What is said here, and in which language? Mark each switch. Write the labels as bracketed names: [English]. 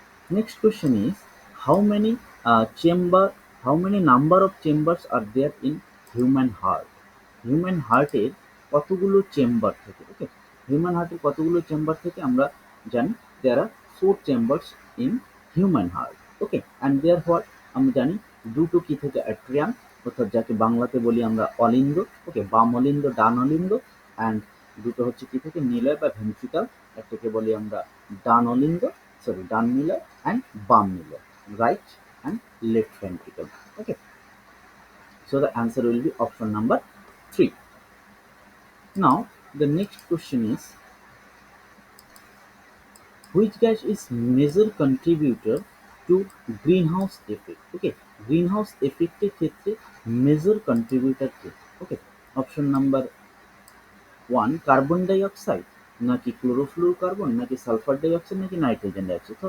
[English] Next question is how many chamber, how many number of chambers are there in human heart? [Bangla] Human হার্টের কতগুলো chamber থাকে? ওকে, human হার্টের কতগুলো chamber থেকে আমরা জানি [English] There are 4 chambers in human heart. [Bangla] Okay, [English] and there what [Bangla] আমরা জানি দুটো কি থেকে অ্যাট্রিয়াম, অর্থাৎ যাকে বাংলাতে বলি আমরা অলিন্দ। ওকে, বাম অলিন্দ ডান অলিন্দ, অ্যান্ড দুটো হচ্ছে কি থেকে নিলয় বা ভেন্ট্রিকাল, একটাকে বলি আমরা ডান অলিন্দ, সরি ডান নিলয় অ্যান্ড বাম Niloy, [English] Right and left ventricle. Okay, so the answer will be option number 3. Now the next question is which gas is major contributor to greenhouse effect? [Bangla] Okay, greenhouse effect এর ক্ষেত্রে major contributor কে? Okay, option number 1 carbon die oxide, নাকি chlorofluorocarbon, নাকি sulphur die oxide, নাকি nitrogen die oxide.